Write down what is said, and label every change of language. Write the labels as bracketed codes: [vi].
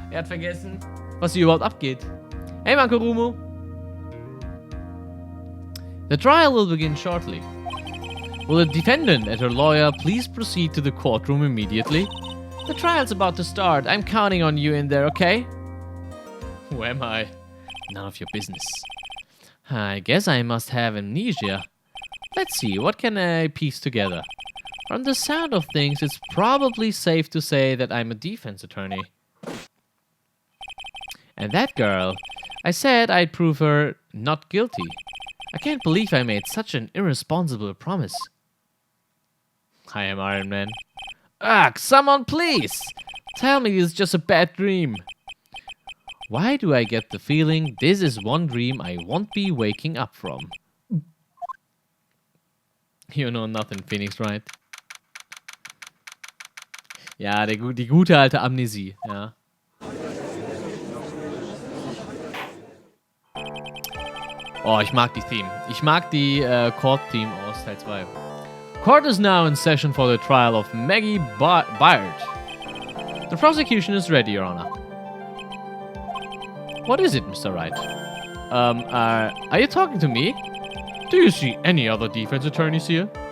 [de] Er hat vergessen, was hier überhaupt abgeht. Hey, Mankorumu. [en] The trial will begin shortly. Will the defendant and her lawyer please proceed to the courtroom immediately? The trial's about to start. I'm counting on you in there, okay? Who am I? None of your business. I guess I must have amnesia. Let's see, what can I piece together? From the sound of things, it's probably safe to say that I'm a defense attorney. And that girl, I said I'd prove her not guilty. I can't believe I made such an irresponsible promise. I am Iron Man. Ugh, someone please! Tell me it's just a bad dream. Why do I get the feeling this is one dream I won't be waking up from? You know nothing, Phoenix, right? [de] Ja, die gute alte Amnesie, ja. Oh, ich mag die Theme. Ich mag die Court-Theme aus Teil 2. [en] Court is now in session for the trial of Maggie Byard. The prosecution is ready, Your Honor. What is it, Mr. Wright? Are you talking to me? Do you see any other defense attorneys here?